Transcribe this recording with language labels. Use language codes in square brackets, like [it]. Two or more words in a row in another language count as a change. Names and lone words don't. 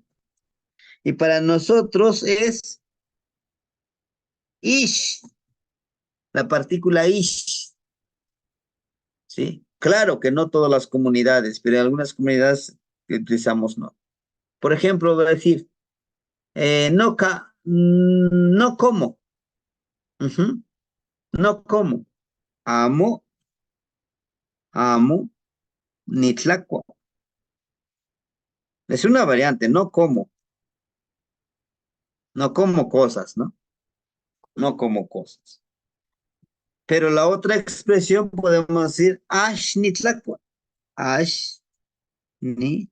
[es] Y para nosotros es ish, la partícula ish, ¿sí? Claro que no todas las comunidades, pero en algunas comunidades que utilizamos no. Por ejemplo, voy a decir, no como, ujú, no como, [nah] amo, amo, ni tlacua. [es] Es una variante, no como cosas, ¿no? No como cosas. Pero la otra expresión podemos decir [nah] ash ni tlacua, ash ni.